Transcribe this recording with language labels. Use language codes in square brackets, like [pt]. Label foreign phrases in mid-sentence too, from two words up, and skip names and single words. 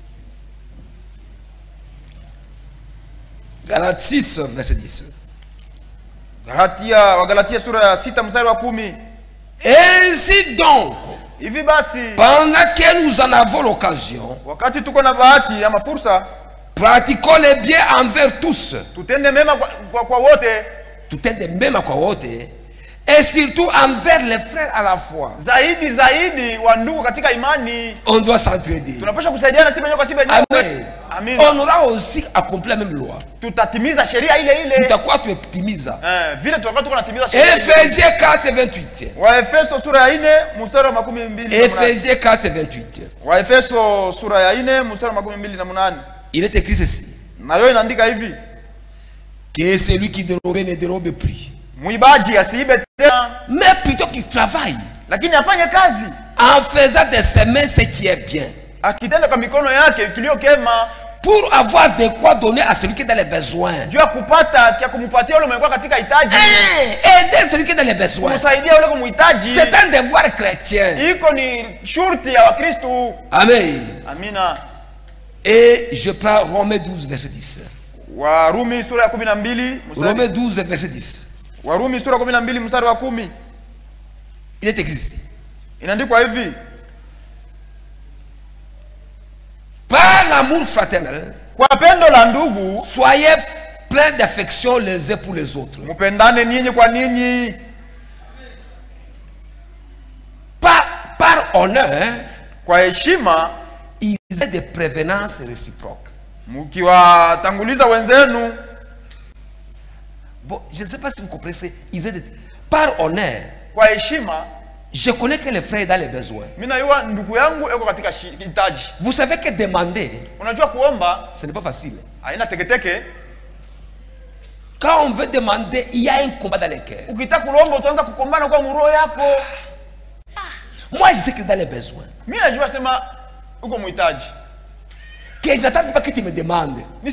[fr] Galates 6, verset 10. Ainsi donc, pendant que nous en avons l'occasion, pratiquons les biens envers tous. [sw] Tutende mema kwa wote. [fr] Et surtout envers les frères à la foi. On doit s'entraider. Amen. On aura aussi accompli la même loi. [sw] Tutakuwa tumetimiza. [fr] Ephésiens 4, 28. Ephésiens 4, 28. Il est écrit ceci. Que celui qui dérobe ne dérobe plus. Mais plutôt qu'il travaille en faisant de ses mains ce qui est bien. [sw] Akitenda kwa mikono yake kilio kema. [fr] Pour avoir de quoi donner à celui qui est dans les besoins. [sw] Juu ya kupata kia kumupatia yule mwenye katika hitaji. [fr] Aider celui qui est dans les besoins. [sw] Kumsaidia yule kumhitaji. [fr] C'est un devoir chrétien. [sw] Iko ni shurti ya Wakristo. [fr] Amen. [sw] Amina. [fr] Et je prends Romains 12 verset 10. [sw] Warumi sura ya 12 [fr] Romains 12 verset 10. [sw] Warumi sura ya 12 mstari wa 10. [fr] Il est écrit ici. [sw] Inaandikwa hivi. [fr] Par l'amour fraternel, [sw] kwa pendo la ndugu, [fr] soyez pleins d'affection les uns pour les autres. [sw] Mupendane ninyi kwa ninyi. [fr] Par honneur, [sw] kwa heshima, [fr] ils aient des prévenances réciproques. [sw] Mukiwatanguliza wenzenu. [fr] Bon, je ne sais pas si vous comprenez. Ils aient des... Par honneur, [sw] kwa heshima, [fr] je connais que les frères dans les besoins. Vous savez que demander, ce n'est pas facile. Quand on veut demander, il y a un combat dans les cœurs. Moi, je sais que dans les besoins, que je n'attends pas que tu me demandes.